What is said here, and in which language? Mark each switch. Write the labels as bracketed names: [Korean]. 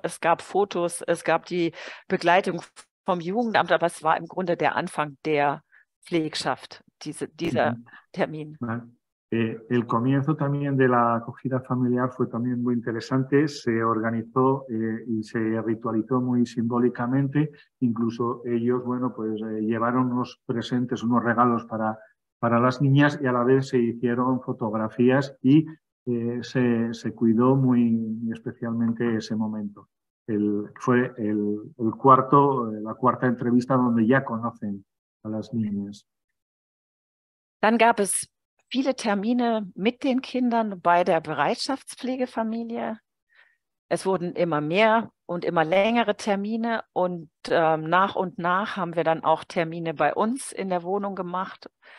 [German] Es gab Fotos, es gab die Begleitung vom Jugendamt, aber es war im Grunde der Anfang der Pflegschaft, dieser Termin. [Spanish] El comienzo también de la acogida familiar fue también muy interesante, se organizó y se ritualizó muy simbólicamente, incluso ellos, bueno, pues llevaron unos presentes, unos regalos para las niñas y a la vez se hicieron fotografías y se cuidó muy especialmente ese momento. Fue la cuarta entrevista donde ya conocen a las niñas. [German] Dann gab es viele Termine mit den Kindern bei der Bereitschaftspflegefamilie. Es wurden immer mehr und immer längere Termine und nach haben wir dann auch Termine bei uns in der Wohnung gemacht.